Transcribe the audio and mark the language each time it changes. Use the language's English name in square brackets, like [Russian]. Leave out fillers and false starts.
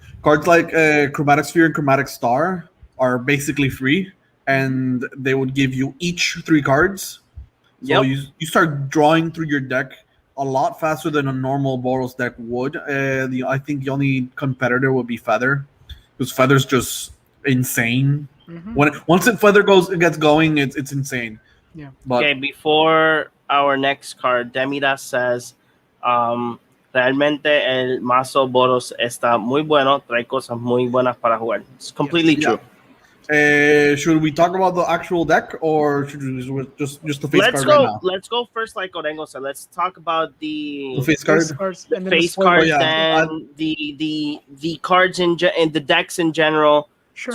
[English] Cards like Chromatic Sphere and Chromatic Star are basically free, and they would give you each 3 cards. So you start drawing through your deck a lot faster than a normal Boros deck would. I think the only competitor would be Feather, because Feather's just insane. Once Feather gets going, it's insane. Yeah. But Okay, before our next card, Demira says, [Spanish] realmente el mazo Boros está muy bueno, trae cosas muy buenas para jugar. [English] It's completely true. should we talk about the actual deck, or should we just the face card right now? Let's go first, like Orengo said. Let's talk about the The face card. And then face spoiler. cards yeah. and the cards in the decks in general. Sure.